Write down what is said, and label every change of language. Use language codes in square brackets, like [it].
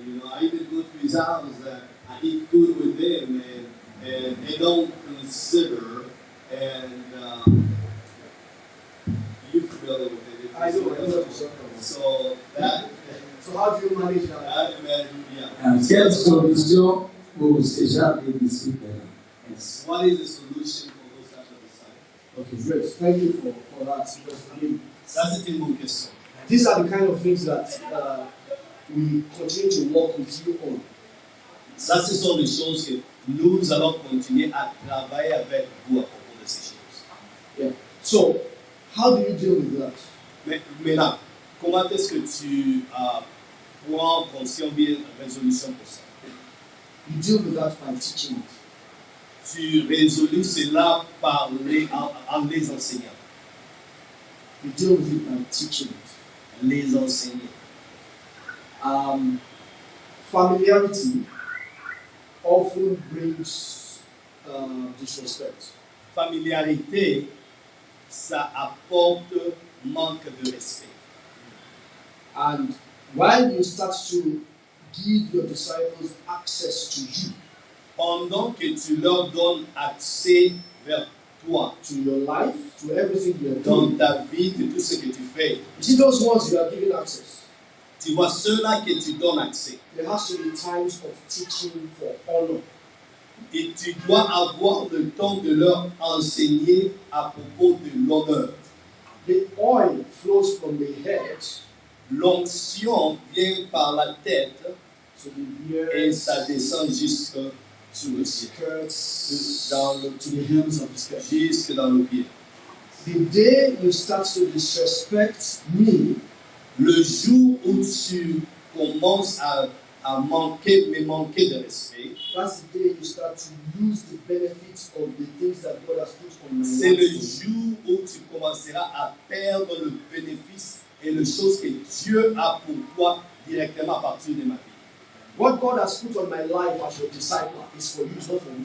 [en] You know, I even go to his house. I eat food with him, and they don't consider. And you familiar with it? I know. So that. So how do you manage that? [fr] Quelle solution pour ces gens de disciples? [en] What is the solution for those types of disciples? Okay, great. Thank you for that. Because, I mean, that's the thing. These are the kind of things that we continue to work with you on. [fr] Ça, ce sont les choses que nous allons continuer à travailler avec vous à propos de ces choses. [en] Yeah. So, how do you deal with that? [fr] Maintenant, comment est-ce que tu prends conscience bien résolution pour ça? [en] You deal with that by teaching it. [fr] Tu résolus cela par en les enseignant. [en] You deal with it by teaching it. [fr] Les enseigner. [en] Familiarity often brings disrespect. [fr] Familiarité, ça apporte manque de respect. [en] And while you start to give your disciples access to you, [fr] pendant que tu leur donnes accès vers toi, [en] to your life, to everything you are [fr] dans [en] doing, [fr] ta vie, de tout ce que tu fais, [en] you see those ones you are giving access. [fr] tu vois ceux-là que tu donnes accès. [en] There has to be times of teaching for honor. [fr] Et tu dois avoir le temps de leur enseigner à propos de l'honneur. [en] The oil flows from the head. [fr] L'onction vient par la tête [en] to the beard, [fr] et ça descend jusque [en] to the skirts, to the hems of the skirt. [fr] Jusque dans le pied. [en] The day you start to disrespect me, [fr] le jour où tu commences à manquer de respect, [en] that's the day you start to lose the benefits of the things that God has put on my life. [fr] C'est le jour où tu commenceras à perdre le bénéfice et les choses que Dieu a pour toi directement à partir de ma vie. [en] What God has put on my life as your disciple is for you, not for me.